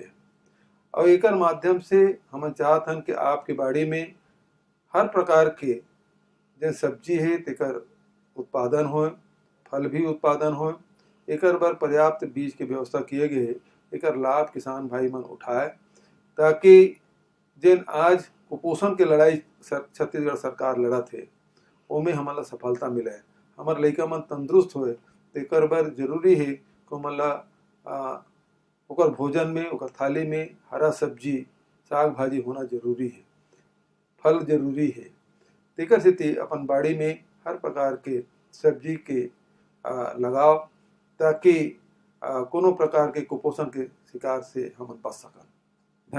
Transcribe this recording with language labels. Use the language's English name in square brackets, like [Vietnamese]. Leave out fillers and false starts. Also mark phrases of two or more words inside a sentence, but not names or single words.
[Chhattisgarhi] और एक माध्यम से हम चाहत हन कि आपके बाड़ी में हर प्रकार के जिन सब्जी है तेकर उत्पादन हो, फल भी उत्पादन हो, एक बार पर्याप्त बीज के व्यवस्था किए गए, एक लाभ किसान भाई मन उठाए, ताकि जिन आज कुपोषण के लड़ाई छत्तीसगढ़ सरकार लड़ा थे ओमें हमारा सफलता मिले, हमार लइका मन तंदुरुस्त होए, तेकर बर जरूरी है कि हमला ओकर भोजन में ओकर थाली में हरा सब्जी साग भाजी होना जरूरी है, फल जरूरी है। तेकर सेती अपन बाड़ी में हर प्रकार के सब्जी के लगाओ, ताकि कोनो प्रकार के कुपोषण के शिकार से हम बच सकन।